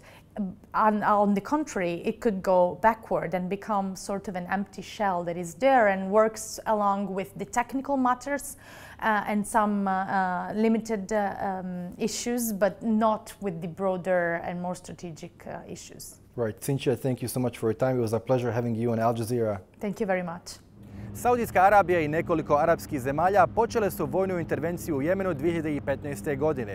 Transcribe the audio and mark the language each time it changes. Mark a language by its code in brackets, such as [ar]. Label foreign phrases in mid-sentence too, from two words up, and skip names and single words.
[en] On the contrary, it could go backward and become sort of an empty shell that is there and works along with the technical matters and some limited issues, but not with the broader and more strategic issues. Right. Cinzia, thank you so much for your time. It was a pleasure having you on Al Jazeera. Thank you very much. [bs] Saudijska Arabija i nekoliko arapskih zemalja počele su vojnu intervenciju u Jemenu 2015. godine.